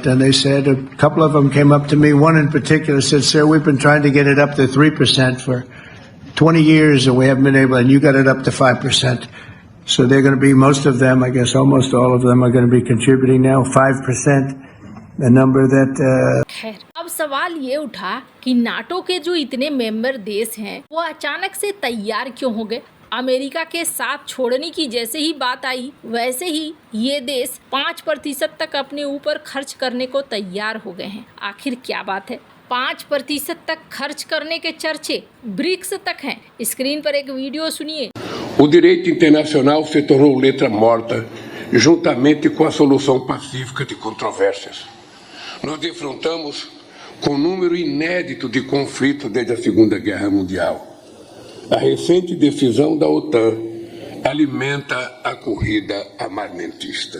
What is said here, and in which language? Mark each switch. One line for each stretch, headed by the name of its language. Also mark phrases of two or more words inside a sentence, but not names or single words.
English: And they said, a couple of them came up to me, one in particular said, "Sir, we've been trying to get it up to 3% for 20 years, and we haven't been able, and you got it up to 5%. So they're going to be, most of them, I guess almost all of them, are going to be contributing now, 5%, the number that...
Hindi: खैर, अब सवाल ये उठा कि नाटो के जो इतने मेंबर देश हैं, वो अचानक से तैयार क्यों हो गए। अमेरिका के साथ छोड़ने की जैसे ही बात आई, वैसे ही ये देश 5% तक अपने ऊपर खर्च करने को तैयार हो गए हैं। आखिर क्या बात है? 5% तक खर्च करने के चर्चे ब्रिक्स तक हैं। स्क्रीन पर एक वीडियो सुनिए।
Portuguese: O direito internacional se tornou letra morta, juntamente com a solução pacífica de controvérsias. Nós defrontamos com um número inédito de conflitos desde a Segunda Guerra Mundial. A recente decisão da OTAN alimenta a corrida armamentista.